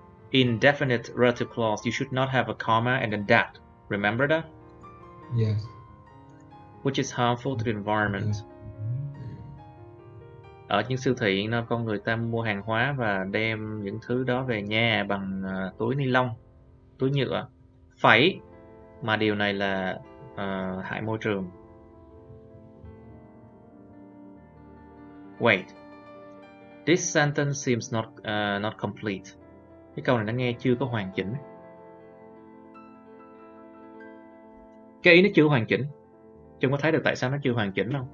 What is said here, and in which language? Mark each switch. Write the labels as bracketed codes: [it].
[en] Indefinite relative clause, you should not have a comma and then that. Remember that? Yes. Which is harmful to the environment. [vi] Ở những siêu thị, con người ta mua hàng hóa và đem những thứ đó về nhà bằng túi ni lông, túi nhựa. Phải, mà điều này là hại môi trường. [en] Wait, this sentence seems not complete. [vi] Cái câu này nó nghe chưa có hoàn chỉnh. Cái ý nó chưa hoàn chỉnh. Chúng có thấy được tại sao nó chưa hoàn chỉnh không?